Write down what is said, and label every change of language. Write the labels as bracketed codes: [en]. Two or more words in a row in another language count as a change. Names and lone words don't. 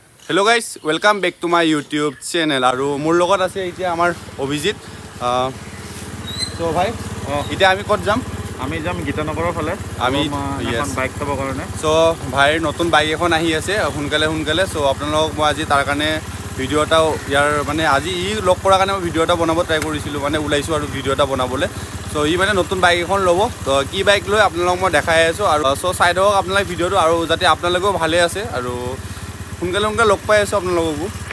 [en] hello guys welcome back to my YouTube channel [as] আৰু মোৰ লগত আছে এতিয়া আমাৰ অভিজিত সো ভাই এতিয়া আমি কত যাম আমি যাম গীতানগৰৰ ফালে আমি এখন বাইক চাবৰ কাৰণে সো ভাইৰ নতুন বাইক এখন আহি আছে সোনকালে সো আপোনালোক মই আজি তাৰ কাৰণে ভিডিও এটা ইয়াৰ মানে আজি ই লক কৰাৰ কাৰণে মই ভিডিও এটা বনাব ট্ৰাই কৰিছিলো মানে ওলাইছো আৰু ভিডিও এটা বনাবলৈ সো ই মানে নতুন বাইক এখন ল'ব তো কি বাইক লৈ আপোনালোক মই দেখাই আছো আৰু সো চাই দিয়ক আপোনালোক ভিডিওটো আৰু যাতে আপোনালোকেও ভালে আছে আৰু সোনকালে লগ পাই আছো আপোনালোককো